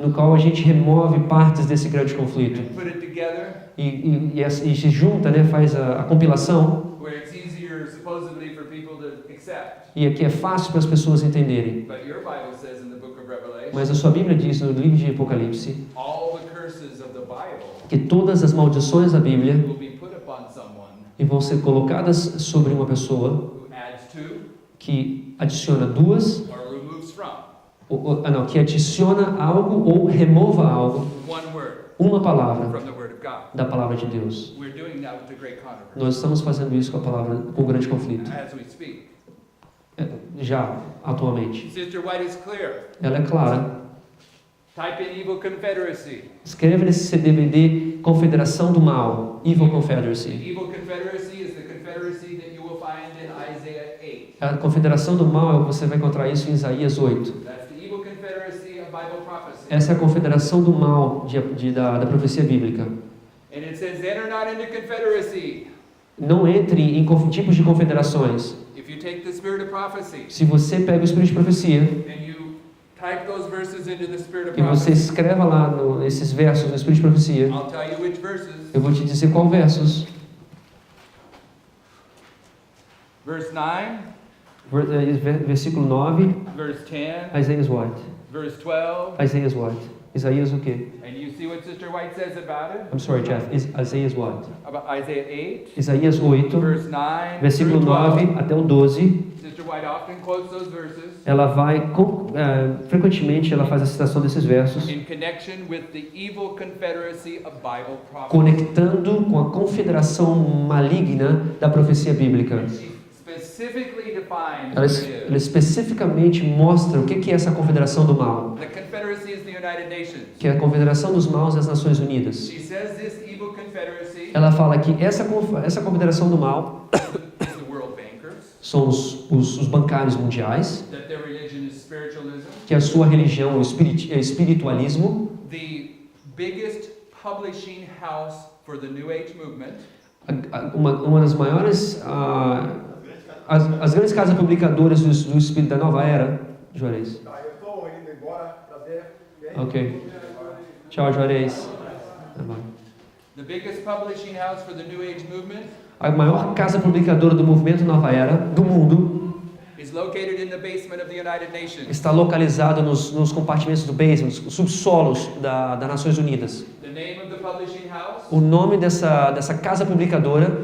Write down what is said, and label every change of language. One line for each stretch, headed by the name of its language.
Portuguese: no qual a gente remove partes desse grande conflito
English: and put it together,
Portuguese: e se junta, né, faz a compilação,
English: where it's easier supposedly for people to accept.
Portuguese: e aqui é fácil para as pessoas entenderem.
English: But your Bible says in the book of Revelation,
Portuguese: Mas a sua Bíblia diz no livro de Apocalipse
English: all the curses of the Bible
Portuguese: que todas as maldições da Bíblia
English: will be put upon someone
Portuguese: e vão ser colocadas sobre uma pessoa
English: who adds to
Portuguese: que adiciona duas,
English: or removes from
Portuguese: que adiciona algo ou remova algo,
English: one word
Portuguese: uma palavra
English: from the Word of God.
Portuguese: da palavra de Deus.
English: We're doing that with the great controversy
Portuguese: Nós estamos fazendo isso com a palavra, com o grande conflito,
English: as we speak.
Portuguese: já atualmente.
English: Sister White is clear.
Portuguese: Ela é clara.
English: Type in evil confederacy.
Portuguese: Escreve nesse DVD Confederação do Mal,
English: Evil Confederacy. The evil confederacy is the confederacy that you will find in Isaiah 8.
Portuguese: A Confederação do Mal, você vai encontrar isso em Isaías 8.
English: That's the evil confederacy of Bible prophecy.
Portuguese: Essa é a Confederação do Mal da profecia bíblica.
English: And it says, enter not into confederacy.
Portuguese: Não entre em tipos de confederações.
English: If you take the spirit of prophecy
Portuguese: Se você pega o Espírito de Profecia
English: and you type those verses into the spirit of
Portuguese: e você
English: prophecy,
Portuguese: escreva lá esses versos no Espírito de Profecia,
English: I'll tell you which verses.
Portuguese: eu vou te dizer qual versos.
English: Verse 9,
Portuguese: Versículo 9,
English: verse 10,
Portuguese: Isaías White.
English: verse 12.
Portuguese: Isaías White. Isaías o quê?
English: And you see what Sister White says about it? I'm sorry, Jeff. Isaías White. About Isaiah 8,
Portuguese: Isaías 8,
English: verse 9,
Portuguese: versículo
English: through 12.
Portuguese: 9 até o 12.
English: Sister White often quotes those verses
Portuguese: Ela vai, frequentemente, ela faz a citação desses versos,
English: in connection with the evil confederacy of Bible prophecy.
Portuguese: conectando com a confederação maligna da profecia bíblica.
English: She specifically defines
Portuguese: Ela,
English: what it
Portuguese: ela
English: is.
Portuguese: especificamente mostra o que é essa confederação do mal,
English: The confederacy is the United Nations.
Portuguese: que é a confederação dos maus das Nações Unidas.
English: She says this evil confederacy
Portuguese: Ela fala que essa confederação do mal
English: is the world bankers,
Portuguese: são os bancários mundiais,
English: that their religion is spiritualism,
Portuguese: que a sua religião é o espiritualismo,
English: the biggest publishing house for the New Age movement,
Portuguese: uma das maiores, as grandes casas publicadoras do espírito da nova era, Juarez. Eu estou indo embora, prazer. Ok. Tchau, Juarez. Tá bom.
English: the biggest publishing house for the New Age movement
Portuguese: A maior casa publicadora do movimento Nova Era do mundo
English: is located in the basement of the United Nations.
Portuguese: está localizada nos compartimentos do
English: basement,
Portuguese: nos subsolos das Nações Unidas.
English: The name of the publishing house
Portuguese: O nome dessa casa publicadora